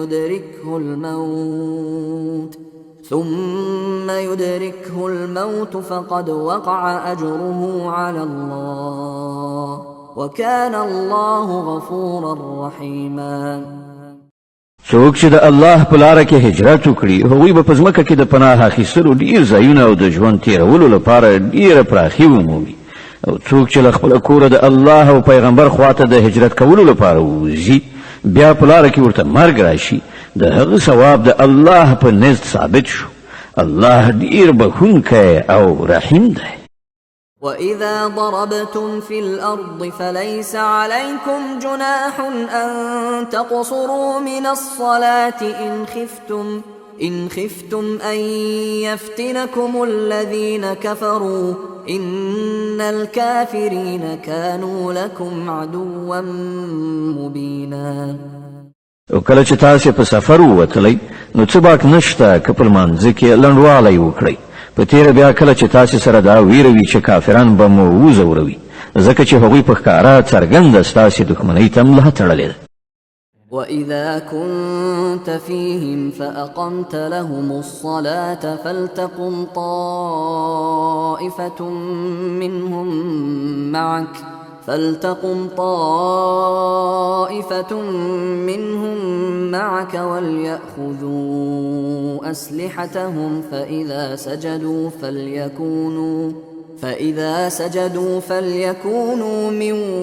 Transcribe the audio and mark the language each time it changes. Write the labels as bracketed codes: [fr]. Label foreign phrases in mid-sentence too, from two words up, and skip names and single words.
[ar] يدركه الموت فقد وقع أجره على الله وكان الله غفورا رحيما. [ps] څوک چې د الله په لاره کې هجرت وکړي هغوی به په ځمکه کې د پناه اخیستلو ډېر ځایونه او د ژوند تېرولو لپاره ډېره پراخي ومومي. او څوک چې له خپله کوره د الله او پیغمبر خواته د هجرت کولو لپاره وځي بیا په لاره کې ورته مرګ راشي د هغه ثواب د الله په نزد ثابت شو. الله ډېر بښونکی او رحیم دی. [ar] وإذا ضربتم في الأرض فليس عليكم جناح أن تقصروا من الصلاة إن خفتم أن يفتنكم الذين كفروا إن الكافرين كانوا لكم عدوا مبينا. [ps] او کله چې تاسې په سفر ووتلی نو څه باک نشته که په لمانځه کې لنډوالی وکړئ. په تیره بیا کله چې تاسې سره دا ویره وي چې کافران به مو وځوروي ځکه چې هغوی په ښکاره څرګنده ستاسې دښمنۍ ته ملا تړلې ده. [ar] وإذا كنت فيهم فأقمت لهم الصلاة فلتقم طائفة منهم معك وليأخذوا أسلحتهم فإذا سجدوا فليكونوا من